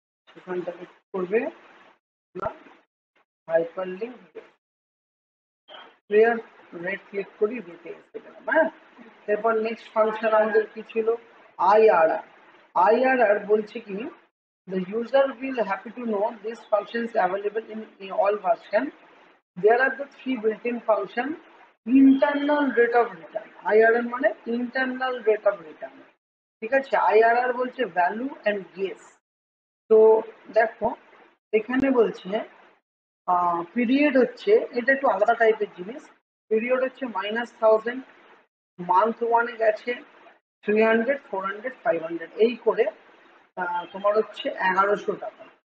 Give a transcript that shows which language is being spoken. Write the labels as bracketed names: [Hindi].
[Bangla] সেখানটাকে করবে না hyperlink. Clear? Rate click করি, রেটে এসে গেলাম। হ্যাঁ, এরপর নেক্সট ফাংশন আমাদের কি ছিল? আইআরআর। আইআরআর বলছে কি, [English] the user will happy to know this function is available in all version. There are the three built-in function. Internal rate of return, IRR মানে internal rate of return, [Bangla] ঠিক আছে? IRR বলছে value and guess. তো দেখো এখানে বলছে period হচ্ছে, এটা একটু আলাদা টাইপের জিনিস। পিরিয়ড হচ্ছে -1000, মান্থ ওয়ানে গেছে 300, 400, 500, এই করে তোমার হচ্ছে 1100 টাকা।